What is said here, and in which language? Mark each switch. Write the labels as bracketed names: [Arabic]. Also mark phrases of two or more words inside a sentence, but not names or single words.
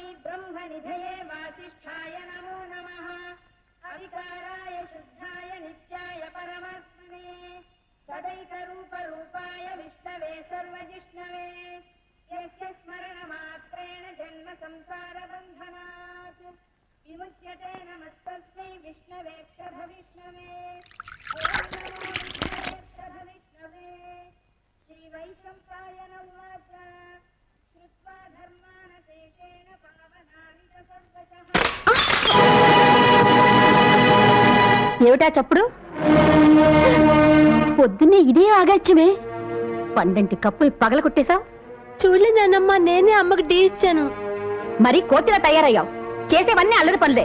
[Sanskrit] ब्रह्मनिधये वासिष्ठाय नमो नमः अविकाराय शुद्धाय नित्याय परमात्मने सदैकरूपरूपाय विष्णवे सर्वजिष्णवे यस्य स्मरणमात्रेण जन्म संसारबन्धनात् विमुच्यते नमस्तस्मै विष्णवे विष्णवे विष्णवे श्रीवैशम्पायन उवाच श्रुत्वा धर्मानशेषेण पावनानि च सर्वशः [Telugu] ఏమిటా చప్పుడు? పొద్దున్నే ఇదే ఆగాచ్యమే. పండంటి కప్పులు పగల కొట్టేశావు. చూడలేదన్నమ్మా, నేనే అమ్మకి టీ ఇచ్చాను. మరి కోతిలా తయారయ్యావు. చేసేవన్నీ అల్లరి పనులే.